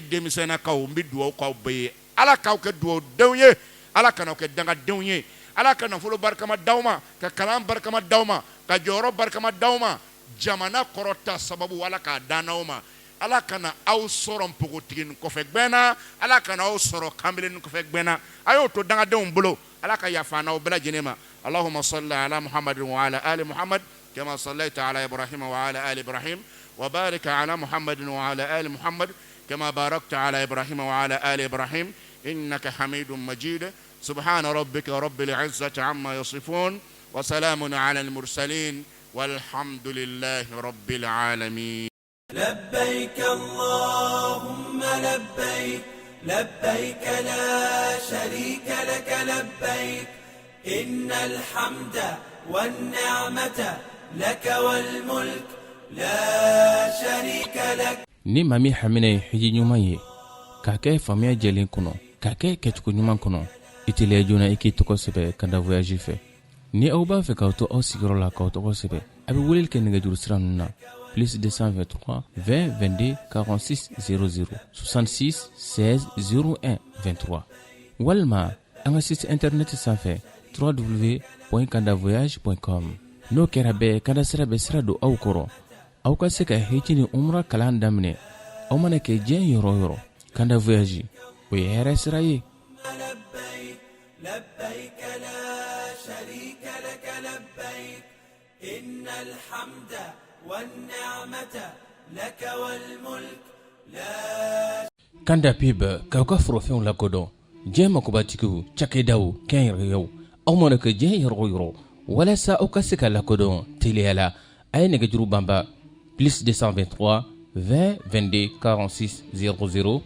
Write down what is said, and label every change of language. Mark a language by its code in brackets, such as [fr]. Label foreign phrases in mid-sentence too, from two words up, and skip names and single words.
[bm] denmisɛnnakaw n bɛ dugawu k'aw bɛɛ ye Ala k'aw kɛ duwawudenw ye Ala kana kɛ dangadenw ye Ala ka nafolo barikama d'aw ma ka kalan barikama d'aw ma ka jɔyɔrɔ barikama d'aw ma jamana kɔrɔta sababu Ala k'a dan n'aw ma Ala kana aw sɔrɔ npogotiginin kɔfɛ gbɛnna Ala kana aw sɔrɔ kanbelen kɔfɛ gbɛnna a y'o to dangadenw bolo Ala ka yafa n'aw bɛɛ lajɛlen ma [ar] اللهم صل على محمد وعلى آل محمد كما صليت على إبراهيم وعلى آل إبراهيم وبارك على محمد وعلى آل محمد كما باركت على إبراهيم وعلى آل إبراهيم إنك حميد مجيد سبحان ربك رب العزة عما يصفون وسلام على المرسلين والحمد لله رب العالمين لبيك اللهم لبيك لبيك لا شريك لك لبيك إن الحمد والنعمة لك والملك لا شريك لك [bm] ni maa min hamina ye hiji ɲuman ye k'a kɛ faamuya jɛlen kɔnɔ k'a kɛ kɛcogo ɲuman kɔnɔ i teliya joona i k'i tɔgɔ sɛbɛ ka da voyage fɛ ni aw b'a fɛ k'aw to aw sigiyɔrɔ la k'aw tɔgɔ sɛbɛ a bɛ weleli kɛ nɛgɛjuru sira ninnu na plus 223 20 22 46 00 66 16 01 23 walima an ka [fr] site internet [bm] sanfɛ www.kandavoyage.com n'o kɛra bɛɛ kada sira bɛ sira don aw kɔrɔ aw ka se ka hiji ni umra kalan daminɛ aw mana kɛ diɲɛ yɔrɔ o yɔrɔ Kanda Voyage o ye hɛrɛ sira ye. [ar] لبيك لا شريك لك لبيك إن الحمد والنعمة لك والملك لا [bm] Kanda Pib k'aw ka forofɛnw lakodɔn diɲɛ makobatigiw cakɛdaw kɛnyɛrɛyew aw mana kɛ diɲɛ yɔrɔ o yɔrɔ walasa aw ka se ka lakodɔn teliya la a ye nɛgɛjuru banba plus 223 20 22 46 00